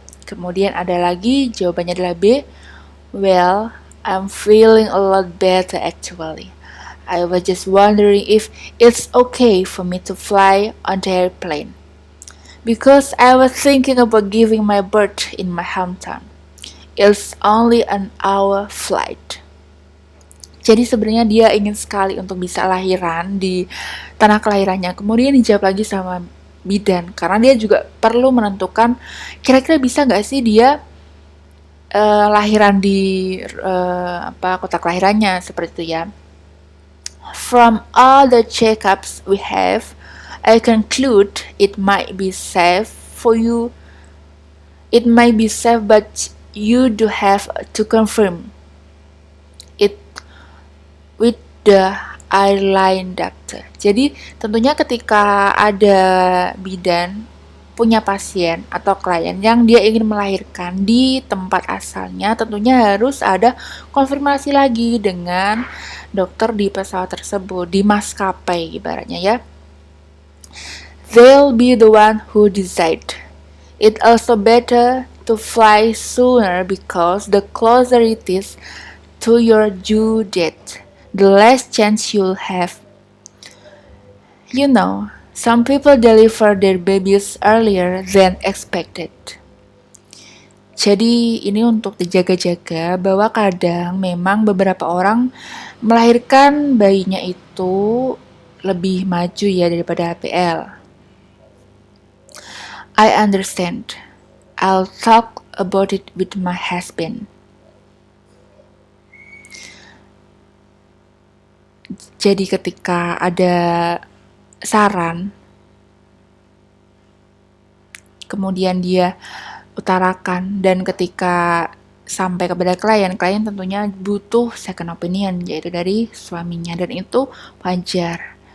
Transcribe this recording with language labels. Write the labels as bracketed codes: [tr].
[id] Kemudian ada lagi, jawabannya adalah B, [en] well, I'm feeling a lot better actually. I was just wondering if it's okay for me to fly on the airplane. Because I was thinking about giving my birth in my hometown. It's only an hour flight. [id] Jadi sebenarnya dia ingin sekali untuk bisa lahiran di tanah kelahirannya. Kemudian dijawab lagi sama bidan karena dia juga perlu menentukan kira-kira bisa nggak sih dia lahiran di kota kelahirannya seperti itu ya. [en] From all the checkups we have, I conclude it might be safe for you. It might be safe, but you do have to confirm it with the airline doctor. [id] Jadi tentunya ketika ada bidan punya pasien atau klien yang dia ingin melahirkan di tempat asalnya, tentunya harus ada konfirmasi lagi dengan dokter di pesawat tersebut, di maskapai ibaratnya ya. [en] They'll be the one who decide. It also better to fly sooner because the closer it is to your due date, the less chance you'll have. You know, some people deliver their babies earlier than expected. [id] Jadi ini untuk dijaga-jaga bahwa kadang memang beberapa orang melahirkan bayinya itu lebih maju ya daripada HPL. [en] I understand. I'll talk about it with my husband. [id] Jadi ketika ada saran, kemudian dia utarakan, dan ketika sampai kepada klien tentunya butuh second opinion, yaitu dari suaminya, dan itu wajar.